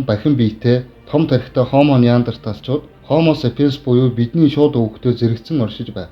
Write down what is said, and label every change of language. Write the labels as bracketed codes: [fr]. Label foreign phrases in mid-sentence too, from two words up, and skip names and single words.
[mn] бахин биетэй том тархитай Homo neanderthalчууд Homo sapiens буюу бидний шууд өвгөтөө зэрэгцэн оршиж байв.